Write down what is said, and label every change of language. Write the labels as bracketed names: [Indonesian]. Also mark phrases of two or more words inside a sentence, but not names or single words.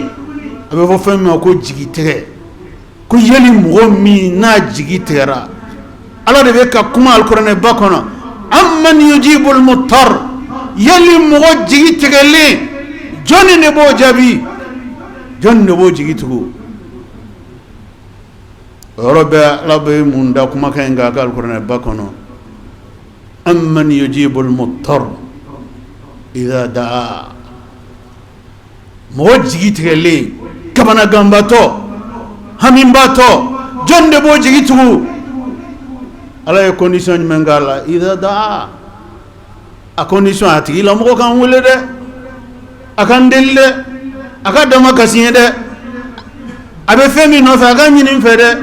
[Bambara] A bɛ fɔ fɛn min ma ko jigi tigɛ, ko yali mɔgɔ min n'a jigi tigɛra, Ala de bɛ ka kuma alikuranɛba kɔnɔ, [Arabic] أمن يجيب المضطر, [Bambara] yali mɔgɔ jigi tigɛlen jɔnni de b'o jaabi, jɔnni de b'o jigi tugu. O yɔrɔ bɛɛ Ala bɛ mun da kumakan in kan a ka alikuranɛba kɔnɔ, [Arabic] أمن يجيب المضطر إذا دعا, [Bambara] mɔgɔ jigi tigɛlen, kamanaganbatɔ, hamibatɔ, jɔn de b'o jigi tugu. Ala ye condition jumɛn k'a la? [Arabic] إذا دعا, [Bambara] a condition a tigi la mɔgɔ kan wele dɛ, a kan deli dɛ, a ka dama kasi ye dɛ, a bɛ fɛn min nɔfɛ a ka ɲini fɛ dɛ.